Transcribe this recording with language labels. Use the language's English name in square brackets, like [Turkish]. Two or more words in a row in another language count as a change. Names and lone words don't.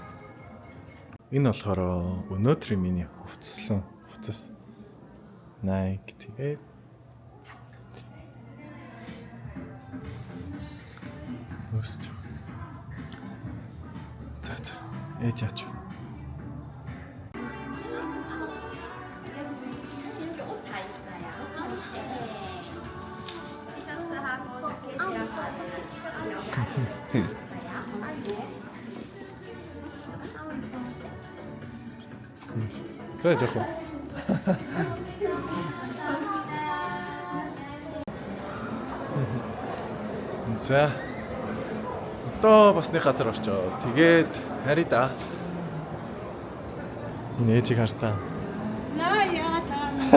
[Mongolian] Энэ болохоор өнөөдрийн миний хувцас Nike тэгээд өсч. За ээж яач. [Korean] 이렇게 옷 다 있어요. 티셔츠하고 재킷하고 자 저거. [Mongolian] За одоо бас нэг газар орчоо. Тэгээд харъя да. Энэ ээжийг хартаа. Наяа таа.